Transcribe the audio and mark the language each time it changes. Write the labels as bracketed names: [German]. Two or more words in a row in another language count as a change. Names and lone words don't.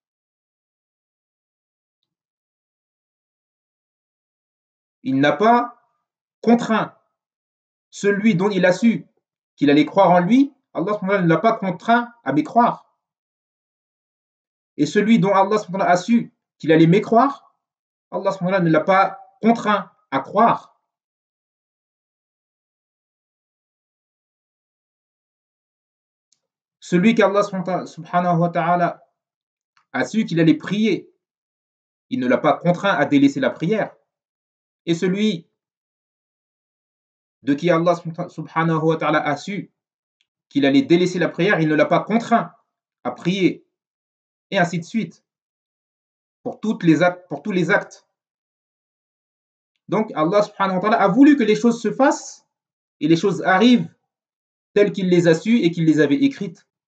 [French] Il n'a pas contraint celui dont il a su qu'il allait croire en lui, Allah [Arabic] سبحانه وتعالى [French] ne l'a pas contraint à mécroire. Et celui dont Allah [Arabic] سبحانه وتعالى [French] a su qu'il allait mécroire, Allah subhanahu wa ta'ala ne l'a pas contraint à croire. Celui qu'Allah [Arabic] سبحانه وتعالى [French] a su qu'il allait prier, il ne l'a pas contraint à délaisser la prière. Et celui de qui Allah [Arabic] سبحانه وتعالى [French] a su qu'il allait délaisser la prière, il ne l'a pas contraint à prier. Et ainsi de suite. Pour tous les actes. Donc Allah [Arabic] سبحانه وتعالى [French] a voulu que les choses se fassent et les choses arrivent telles qu'il les a sues et qu'il les avait écrites.